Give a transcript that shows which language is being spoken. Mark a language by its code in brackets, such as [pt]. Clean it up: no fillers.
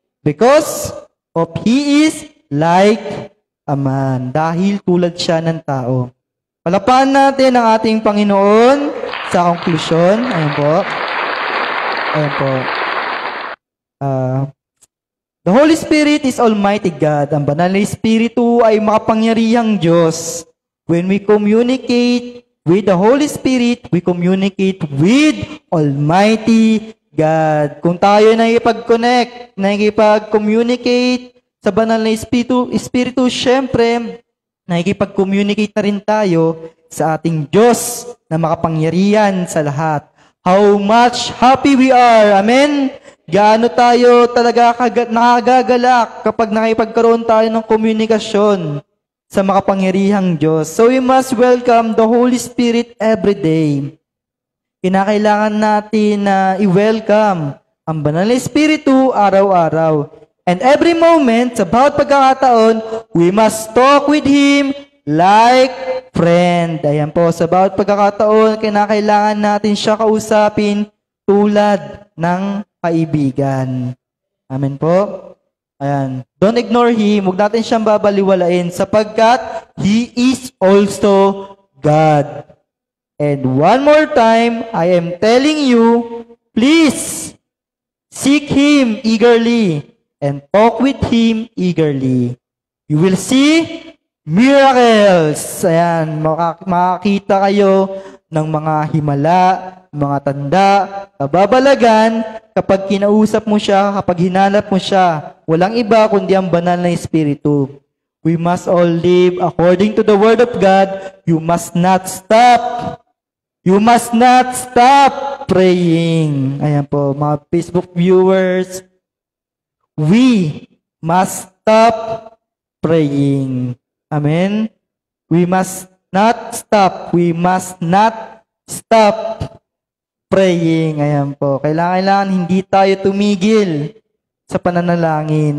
[en] Because of He is like a man. [tl] Dahil tulad siya ng tao. Palapakan natin ang ating Panginoon sa konklusyon. Ayan po. Ayan po. [en] The Holy Spirit is Almighty God. [tl] Ang banal na Espiritu ay makapangyarihang Diyos. [en] When we communicate with the Holy Spirit, we communicate with Almighty God. [tl] Kung tayo nakikipag-connect, nakikipag-communicate sa banal na Espiritu, syempre, nakikipag-communicate na rin tayo sa ating Diyos na makapangyarihan sa lahat. [en] How much happy we are. Amen? [tl] Gaano tayo talaga nakagagalak kapag nakipagkaroon tayo ng komunikasyon sa makapangyarihang Diyos. [en] So we must welcome the Holy Spirit every day. [tl] Kinakailangan natin na i-welcome ang banal na Espiritu araw-araw. [en] And every moment, [tl] sa bawat pagkakataon, [en] we must talk with Him like friend. [tl] Ayan po, sa bawat pagkakataon, kinakailangan natin siya kausapin tulad ng kaibigan. Amen po. Ayan. [en] Don't ignore Him. [tl] Huwag natin siyang babaliwalain sapagkat [en] He is also God. And one more time, I am telling you, please seek Him eagerly and talk with Him eagerly. You will see miracles. [tl] Ayan. Makakita kayo ng mga himala, mga tanda, kababalagan, kapag kinausap mo siya, kapag hinanap mo siya, walang iba kundi ang banal na Espiritu. [en] We must all live according to the Word of God. You must not stop. You must not stop praying. [tl] Ayan po, mga [en] Facebook viewers, we must stop praying. Amen? We must not stop. We must not stop praying. [tl] Ayan po. Kailangan hindi tayo tumigil sa pananalangin.